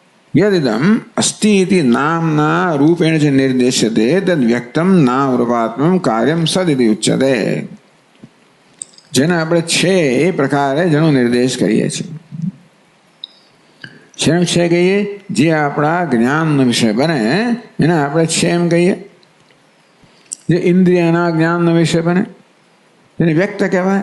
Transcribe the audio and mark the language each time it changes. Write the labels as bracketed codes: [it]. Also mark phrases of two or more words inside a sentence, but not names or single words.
[sa] यदिदम् अस्ति इति नाम्ना रूपेण च निर्देश्यते तद् व्यक्तं नाम रूपात्मकं कार्यं सदिति उच्यते। [gu] જેને આપણે છે એ પ્રકારે જેનો નિર્દેશ કરીએ છીએ, જેમ છે કહીએ જે આપણા જ્ઞાનનો વિષય બને એને આપણે છે એમ કહીએ, જે ઇન્દ્રિયના જ્ઞાનનો વિષય બને એને વ્યક્ત કહેવાય.